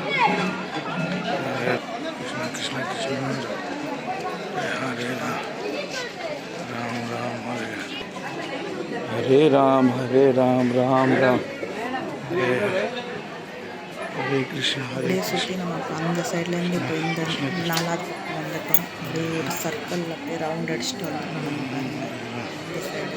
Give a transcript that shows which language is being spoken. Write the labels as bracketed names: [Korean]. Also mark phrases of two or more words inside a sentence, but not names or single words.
[Sanskrit] कृष्ण कृष्ण हरे राम राम हरे राम राम हरे हरे कृष्ण हरे [Tamil] அப்படியே சுற்றி நம்ம இப்போ அந்த சைட்லேருந்து இப்போ இந்த 4வது பக்கம் வந்துட்டோம். அப்படியே ஒரு சர்க்கிள் அப்படியே ரவுண்ட் அடிச்சுட்டு வந்துட்டோம் நம்ம பாருங்க. இந்த சைடு